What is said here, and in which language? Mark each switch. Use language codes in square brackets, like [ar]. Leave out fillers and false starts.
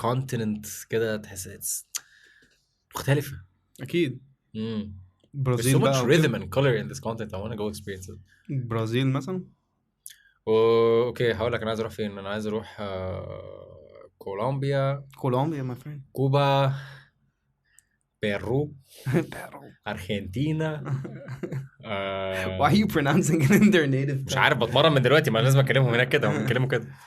[ar] continent كده تحسها مختلفة. أكيد. [en] There's so much rhythm and color in this content. I want to go experience it. [ar] برازيل مثلا. اوكي هقول لك انا عايز اروح فين. انا عايز اروح كولومبيا [en] my friend. [ar] كوبا بيرو ارجنتينا. Why are you pronouncing it in their native? مش عارف بتمرن من دلوقتي ما لازم اكلمهم هناك كده هم بيتكلموا كده.